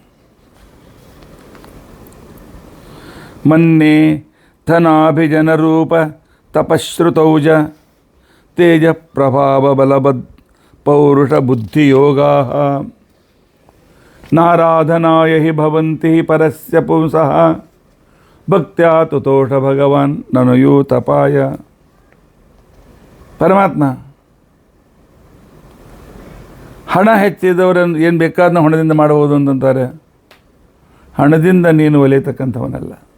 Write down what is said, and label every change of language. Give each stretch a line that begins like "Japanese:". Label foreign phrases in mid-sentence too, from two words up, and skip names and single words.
Sanskrit: ಮನ್ನೆ ಧನಾಭಿಜನರೂಪ ತಪಶ್ರುತೌಜ ತೇಜ ಪ್ರಭಾವ ಬಲಬದ್ ಪೌರುಷ ಬುದ್ಧಿಯೋಗಾ ನಾರಾಧನಾಯ ಹಿ ಭವಂತಿ ಪರಸ್ಯ ಪುಂಸಃ ಭಕ್ತ್ಯಾ ತುತೋಷ ಭಗವಾನ್ ನನಯೂ ತಪಾಯ.
Kannada: ಪರಮಾತ್ಮ, ಹಣ ಹೆಚ್ಚಿದವರನ್ನು ಏನು ಬೇಕಾದ ಹಣದಿಂದ ಮಾಡಬಹುದು ಅಂತಂತಾರೆ. ಹಣದಿಂದ ನೀನು ಒಲಿಯತಕ್ಕಂಥವನಲ್ಲ.